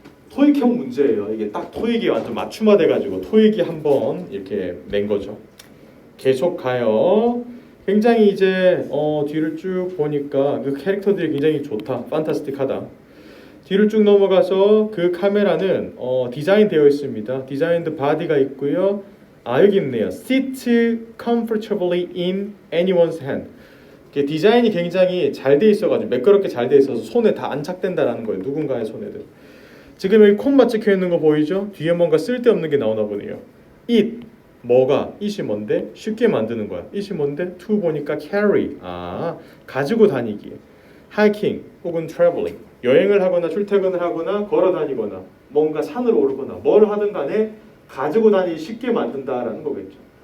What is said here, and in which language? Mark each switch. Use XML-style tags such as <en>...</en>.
<ko>토익형 문제예요. 이게 딱 토익이 완전 맞춤화돼가지고 토익이 한번 이렇게 낸 거죠. 계속 가요. 굉장히 이제 뒤를 쭉 보니까 그 캐릭터들이 굉장히 좋다, 판타스틱하다. 뒤를 쭉 넘어가서 그 카메라는 디자인 되어 있습니다. 디자인드 바디가 있고요. 여기 있네요.</ko> <en>Sit comfortably in anyone's hand.</en> <ko>디자인이 굉장히 잘 돼 있어가지고 매끄럽게 잘 돼 있어서 손에 다 안착된다라는 거예요. 누군가의 손에든. 지금 여기 콤마 찍혀 있는 거 보이죠? 뒤에 뭔가 쓸데없는 게 나오나 보네요. It 뭐가? it이 뭔데? 쉽게 만드는 거야. it이 뭔데? to 보니까 carry 가지고 다니기. hiking 혹은 traveling 여행을 하거나 출퇴근을 하거나 걸어 다니거나 뭔가 산을 오르거나 뭘 하든 간에 가지고 다니기 쉽게 만든다라는 거겠죠.</ko>